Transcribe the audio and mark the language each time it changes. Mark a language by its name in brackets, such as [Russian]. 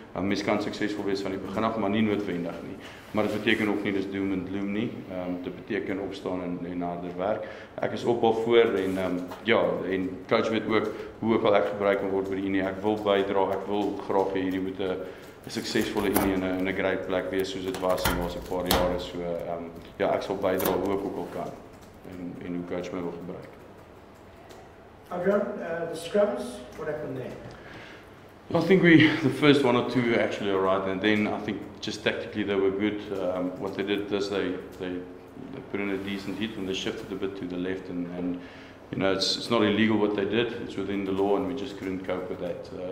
[Afrikaans] Mens kan suksesvol wees van die begin af, maar nie noodwendig nie. Maar dit beteken ook nie dis [English] doom and gloom [Afrikaans] nie. Dit beteken opstaan en harder werk. Ek is op al voor, en en coach weet ook hoe ook al ek gebruik kan word by die Unie. Ek wil bydra, ek wil graag hê hierdie moet 'n suksesvolle Unie in 'n great plek wees soos dit was in die laaste paar jare. So ek sal bydra hoe ek ook al kan, en hoe coach my wil gebruik. [English] Adriaan, the scrums, what happened there? I think the first one or two actually are right, and then I think just tactically they were good. What they did is they put in a decent hit and they shifted a bit to the left, and you know, it's not illegal what they did, it's within the law, and we just couldn't cope with that.